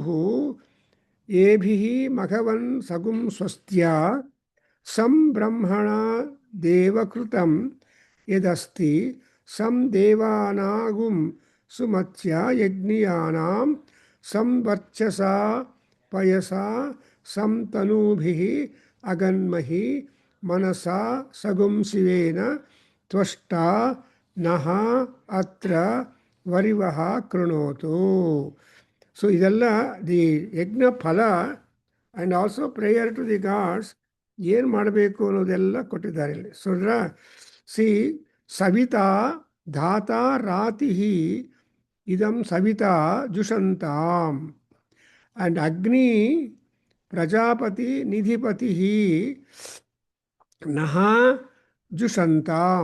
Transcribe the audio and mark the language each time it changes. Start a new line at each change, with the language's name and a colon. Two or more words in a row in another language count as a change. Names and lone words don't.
Sanskrit: ಏಭಿಃ ಮಘವನ್ ಸಗುಂ ಸ್ವಸ್ತ್ಯಾ ಸಂ ಬ್ರಹ್ಮಣ ದೇವಕೃತಂ ಯದಸ್ತಿ ಸಂ ದೇವಾನಾಗುಂ ಸುಮತ್ಯ ಯಜ್ಞಿಯಾನಾಂ ಸಂವರ್ಚಸಾ ಪಯಸಾ ಸಂ ತನೂಭಿಃ ಅಗನ್ಮಹಿ ಮನಸಾ ಸಗುಂ ಶಿವೇನ ತ್ವಷ್ಟಾ ನಃ ಅತ್ರ ವರಿವಃ ಕೃಣೋತು.
Kannada: ಸೊ ಇದೆಲ್ಲ ದಿ ಯಜ್ಞ ಫಲ
English: and also prayer to the gods
Kannada: ಏನು ಮಾಡಬೇಕು ಅನ್ನೋದೆಲ್ಲ ಕೊಟ್ಟಿದ್ದಾರೆ ಇಲ್ಲಿ.
Sanskrit: ಸುಡ್ರ ಸಿ ಸವಿತಾ ಧಾತಾ ರಾತಿ ಇದಂ ಸವಿತಾ ಜುಷಂತಾಂ ಆ್ಯಂಡ್ ಅಗ್ನಿ ಪ್ರಜಾಪತಿ ನಿಧಿಪತಿ ನಃ ಜುಷಂತಾಂ.